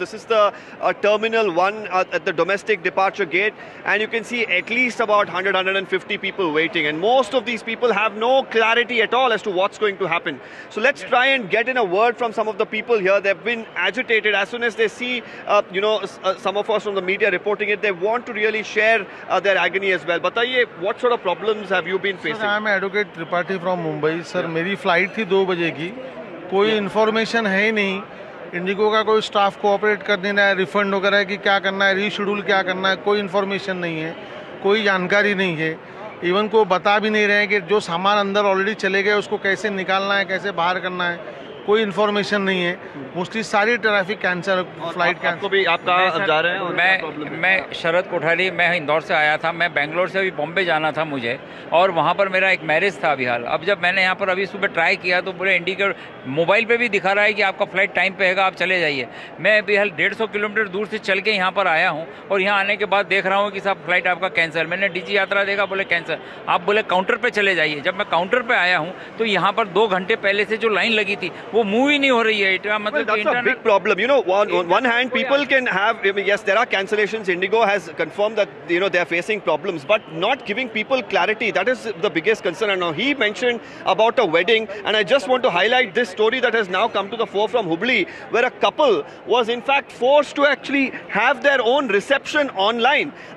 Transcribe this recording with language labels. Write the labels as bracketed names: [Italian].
[English] This is the Terminal 1 at the domestic departure gate, and you can see at least about 100-150 people waiting, and most of these people have no clarity at all as to what's going to happen. So let's try and get in a word from some of the people here. They've been agitated as soon as they see, some of us from the media reporting it. They want to really share their agony as well. Bataiye, what sort of problems have you been facing? Sir, I am Advocate Tripathi from Mumbai. [Hindi] Sir, मेरी flight थी 2 बजे की. कोई information है ही नहीं. Indigo का कोई staff cooperate कर नहीं रहा है. रिफंड वगैरह की क्या करना है, रीशेड्यूल क्या करना है, कोई इन्फॉर्मेशन नहीं है, कोई जानकारी नहीं है. इवन को बता भी नहीं रहे हैं कि जो सामान अंदर ऑलरेडी चले गए उसको कैसे निकालना है, कैसे बाहर करना है. कोई इन्फॉर्मेशन नहीं है. मोस्टली सारी ट्रैफिक कैंसिल, फ्लाइट कैंसिल. भी आपका जा रहे हैं? मैं शरद कोठारी, मैं इंदौर से आया था. मैं बेंगलोर से अभी बॉम्बे जाना था मुझे, और वहाँ पर मेरा एक मैरिज था अभी हाल. अब जब मैंने यहाँ पर अभी सुबह ट्राई किया तो पूरे इंडिकेटर मोबाइल पे भी दिखा रहा है कि आपका फ्लाइट टाइम पे हैगा, आप चले जाइए. मैं अभी हाल 150 किलोमीटर दूर से चल के यहाँ पर आया हूँ, और यहाँ आने के बाद देख रहा हूँ कि साहब फ्लाइट आपका कैंसिल. मैंने डीजी यात्रा देखा, बोले कैंसिल. आप बोले काउंटर पर चले जाइए. जब मैं काउंटर पर आया हूँ तो यहाँ पर 2 घंटे पहले से जो लाइन लगी थी वो मूव ही नहीं हो रही है मतलब [English] Well, that's a big problem. You know, on one hand, people can have, I mean, yes, there are cancellations. IndiGo has confirmed that, you know, they're facing problems, but not giving people clarity. That is the biggest concern. And now he mentioned about a wedding, and I just want to highlight this story that has now come to the fore from Hubli, where a couple was in fact forced to actually have their own reception online.